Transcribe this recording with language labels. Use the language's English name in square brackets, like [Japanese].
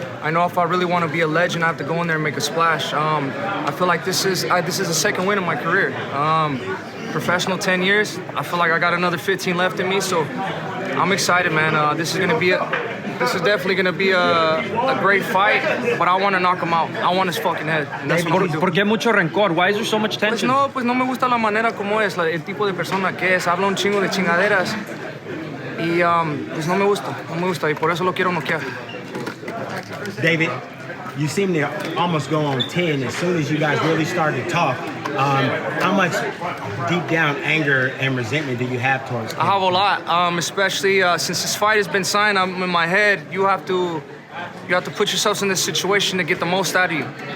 [English] I know if I really want to be a legend, I have to go in there and make a splash. I feel like this is the second win of my career. Professional 10 years. I feel like I got another 15 left in me, so I'm excited, man. This is definitely gonna be a great fight, but I want to knock him out. I want his fucking head. And that's what I'm gonna do. [Spanish] ¿Por qué mucho rencor? [English] Why is there so much tension? [Spanish] Pues no me gusta la manera como es, el tipo de persona que es. Habla un chingo de chingaderas y pues no me gusta y por eso lo quiero noquear. [English] David, you seem to almost go on 10 as soon as you guys really started to talk. How much deep down anger and resentment do you have towards him? I have a lot, especially since this fight has been signed. I'm in my head. You have to put yourselves in this situation to get the most out of you.